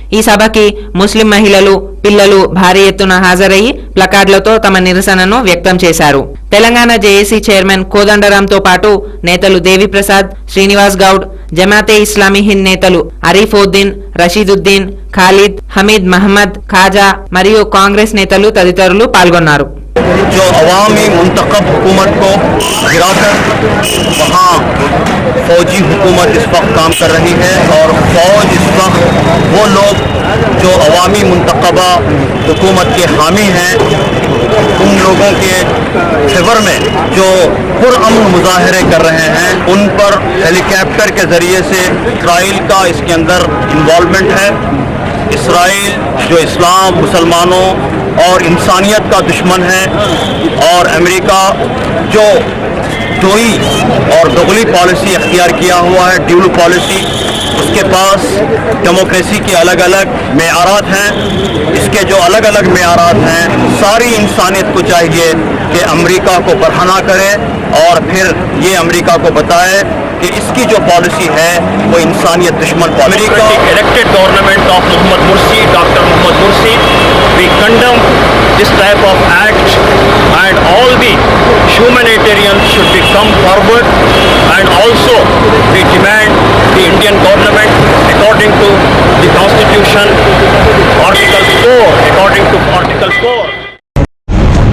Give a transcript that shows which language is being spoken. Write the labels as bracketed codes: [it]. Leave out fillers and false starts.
[te] ఈ సభకి ముస్లిం మహిళలు, పిల్లలు భారీ ఎత్తున హాజరయ్యి ప్లకార్డులతో తమ నిరసనను వ్యక్తం చేశారు. తెలంగాణ జేఏసీ చైర్మన్ కోదండరాంతో పాటు నేతలు దేవిప్రసాద్, శ్రీనివాస్ గౌడ్, జమాతే ఇస్లామీ హింద్ నేతలు అరీఫోద్దీన్, రషీదుద్దీన్, ఖాలిద్, హమీద్ మహమ్మద్, ఖాజా మరియు కాంగ్రెస్ నేతలు తదితరులు పాల్గొన్నారు. [hi] जो अवामी मुंतखब हुकूमत को गिराकर वहाँ फौजी हुकूमत इस वक्त काम कर रही है और फौज इस वक्त वो लोग जो अवामी मुंतखबा हुकूमत के हामी हैं उन लोगों के फेवर में जो पुरअमन मुजाहरे कर रहे हैं उन पर हेलीकॉप्टर के ज़रिए से इसराइल का इसके अंदर इन्वॉल्वमेंट है। इसराइल जो इस्लाम, मुसलमानों और इंसानियत का दुश्मन है और अमेरिका जो दोई और दोगली पॉलिसी अख्तियार किया हुआ है, ड्यूल पॉलिसी, उसके पास डेमोक्रेसी के अलग अलग मेयारात हैं। इसके जो अलग अलग मेयारात हैं, सारी इंसानियत को चाहिए कि अमेरिका को बरहना करे और फिर ये अमेरिका को बताए कि इसकी जो पॉलिसी है वो इंसानियत दुश्मन policy. [en] America elected government of Mohammed Morsi, doctor Mohammed Morsi, we condemn this type of act and all the humanitarians should be come forward and also we demand the Indian government according to the constitution article 4 according to article 4